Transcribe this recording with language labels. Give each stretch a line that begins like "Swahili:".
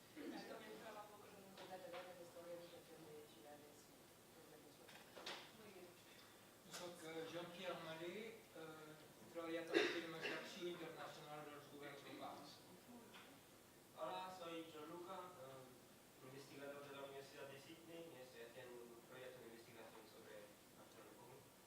Spanish: Yo también trabajo con la Teoría de Organización de Ciudades y Organizaciones. Muy bien.
Catalan: Soc Jean-Pierre Malé, he treballat a la Firmació Internacional dels Governs Locals.
Spanish: Hola, soy John Luca, investigador de la Universidad de Sydney y estoy haciendo un proyecto de investigación sobre Barcelona en Comú.